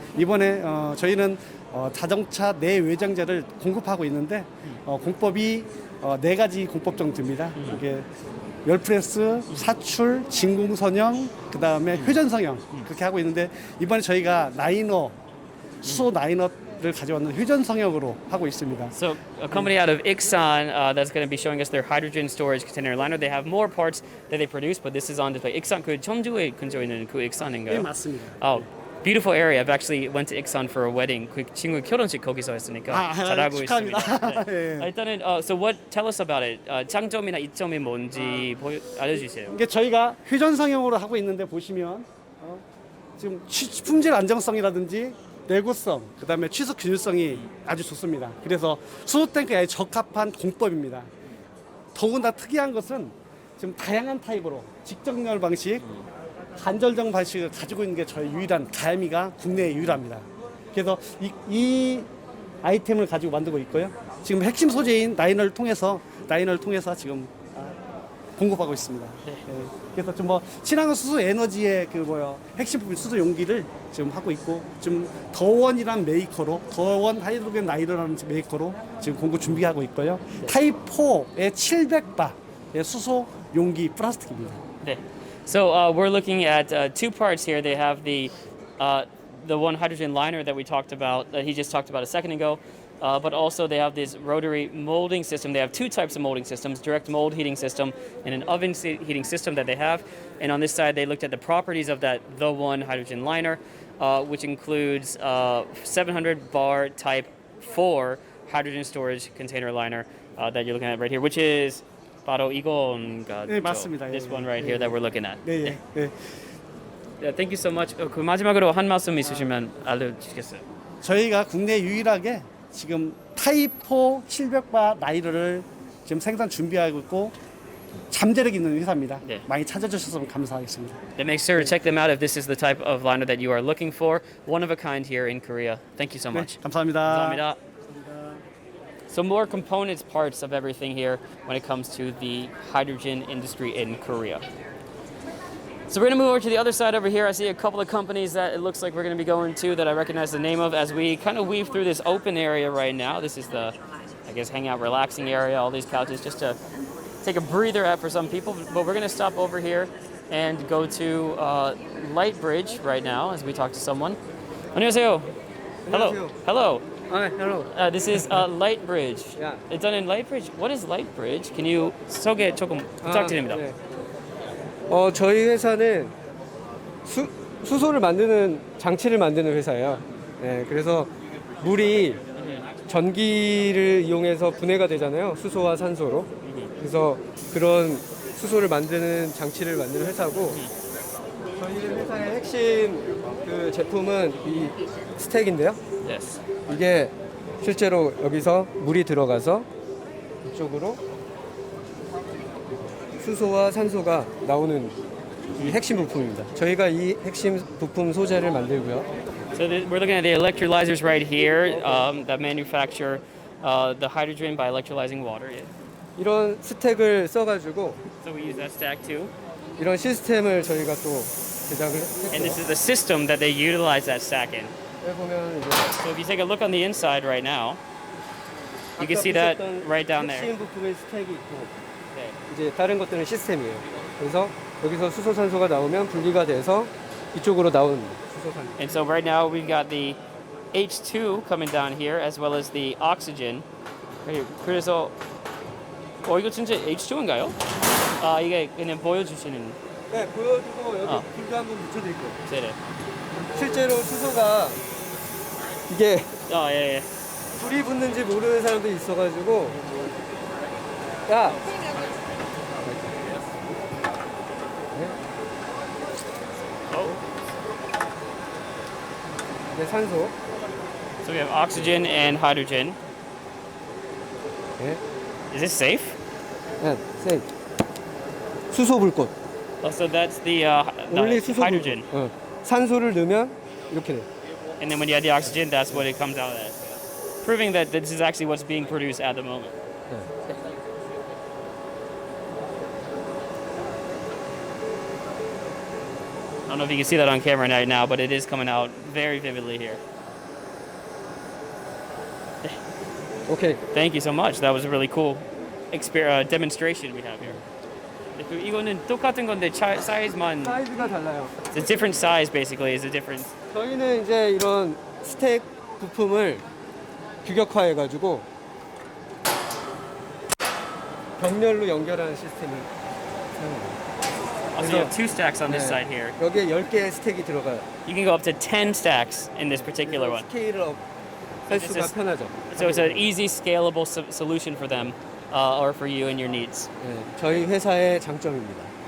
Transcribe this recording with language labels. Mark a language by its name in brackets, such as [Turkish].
[Korean] 이번에 저희는 자동차 내외장재를 공급하고 있는데 공법이 4가지 공법 정도 됩니다. 이게 열프레스, 사출, 진공선형, 그 다음에 회전성형 그렇게 하고 있는데 이번에 저희가 라이너, 수소 라이너를 가져왔는 회전성형으로 하고 있습니다. [English] So a company out of Ixon that's going to be showing us their hydrogen storage container liner. They have more parts that they produce, but this is on display. [Korean] Ixon 그 청주에 근처에 있는 그 Ixon인가요? 네, 맞습니다. [English] Oh, beautiful area. I've actually went to Ixon for a wedding. [Korean] 그 친구 결혼식 거기서 했으니까 잘 알고 축하합니다. 있습니다. 네. 일단은 [English] so what? Tell us about it. [Korean] 장점이나 이점이 뭔지 알려주세요. 이게 저희가 회전성형으로 하고 있는데 보시면 지금 품질 안정성이라든지 내구성, 그 다음에 취속 균일성이 아주 좋습니다. 그래서 수소탱크에 적합한 공법입니다. 더군다나 특이한 것은 지금 다양한 타입으로 직정렬 방식, 간절정 방식을 가지고 있는 게 저희 유일한 가야미가 국내에 유일합니다. 그래서 이 아이템을 가지고 만들고 있고요. 지금 핵심 소재인 라이너를 통해서 지금 공급하고 있습니다. 네. 그래서 좀 친환경 수소 에너지의 핵심 부분 수소 용기를 지금 하고 있고 좀 더원이란 메이커로 더원 하이드로겐 라이너라는 메이커로 지금 공급 준비하고 있고요. 타입 4의 700바의 수소 용기 플라스틱입니다. 네. [English] So we're looking at two parts here. They have the one hydrogen liner that we talked about, that he just talked about a second ago, but also they have this rotary molding system. They have two types of molding systems, direct mold heating system and an oven heating system that they have. And on this side, they looked at the properties of the one hydrogen liner, which includes 700 bar type 4 hydrogen storage container liner that you're looking at right here, which is [Korean] 바로 이건가? 네, 맞습니다. [English] This [Korean] 예, [English] one right [Korean] 예. [English] here that we're looking at. [Korean] 네, 예. [English] Yeah, thank you so much. [Korean] 그 마지막으로 한 말씀 있으시면 알려주시겠어요? 저희가 국내 유일하게 지금 타이포 700바 라이너를 지금 생산 준비하고 있고 잠재력 있는 회사입니다. 네. 많이 찾아주셨으면 감사하겠습니다. [English] Then make sure to check them out if this is the type of liner that you are looking for. One of a kind here in Korea. Thank you so much. [Korean] 네, 감사합니다. 감사합니다. [English] So more components, parts of everything here when it comes to the hydrogen industry in Korea. So we're going to move over to the other side over here. I see a couple of companies that it looks like we're going to be going to that I recognize the name of as we kind of weave through this open area right now. This is the, I guess, hangout, relaxing area, all these couches just to take a breather out for some people. But we're going to stop over here and go to Light Bridge right now as we talk to someone. [Korean] 안녕하세요. [English] Hello. Hello. Hi, hello. This is Light Bridge. Yeah. It's done in Light Bridge. What is Light Bridge? Can you [Korean] 소개 조금 부탁드립니다. 네. 저희 회사는 수소를 만드는 장치를 만드는 회사예요. 네, 그래서 물이 전기를 이용해서 분해가 되잖아요. 수소와 산소로. 그래서 그런 수소를 만드는 장치를 만드는 회사고, 저희 회사의 핵심 그 제품은 이 스택인데요. Yes. 이게 실제로 여기서 물이 들어가서 이쪽으로 수소와 산소가 나오는 이 핵심 부품입니다. 저희가 이 핵심 부품 소재를 만들고요. [English] So we're looking at the electrolyzers right here that manufacture the hydrogen by electrolyzing water. Yeah. [Korean] 이런 스택을 써가지고 [English] So we use that stack too. [Korean] 이런 시스템을 저희가 또 제작을 [English] And this [Korean] 했고요. [English] is the system that they utilize that stack in. [Korean] 여기 보면 이제 [English] So if you take a look on the inside right now, you can see that right down there. [Korean] 핵심 부품의 스택이 있고, 이제 다른 것들은 시스템이에요. 그래서 여기서 수소 산소가 나오면 분리가 돼서 이쪽으로 나오는 수소 산소. [English] And so right now we've got the H2 coming down here as well as the oxygen. [Korean] 그래서 이거 진짜 H2인가요? 이게 그냥 보여주시는. 네, 보여주고 여기 불도 한번 붙여드릴게요. 네네. 실제로 수소가 이게 예. 불이 붙는지 모르는 사람도 있어가지고, 야. 네, 산소. [English] So we have oxygen and hydrogen. [Korean] 네. [English] Is this safe? [Korean] 네, [English] safe. [Korean] 수소 불꽃. [English] So that's the [Korean] 원래 수소 [English] hydrogen. [Korean] 불꽃. 산소를 넣으면 이렇게 돼. [English] And then when you add the oxygen, that's what it comes out as. Proving that this is actually what's being produced at the moment. I don't know if you can see that on camera right now, but it is coming out very vividly here. Okay. Thank you so much. That was a really cool demonstration we have here. [Korean] 이거는 똑같은 건데 사이즈만. 사이즈가 달라요. [English] It's a different size basically. Is a difference. [Korean] 저희는 이제 이런 스택 부품을 규격화해가지고 병렬로 연결하는 시스템이 사용해요. [English] So you have two stacks on this side here. [Korean] 여기에 10개의 스택이 들어가요. [English] You can go up to 10 stacks in this particular one. [Korean] 스케일을 할 수가 편하죠. [English] So it's an easy, scalable solution for them or for you and your needs. [Korean] 네, 저희 회사의 장점입니다.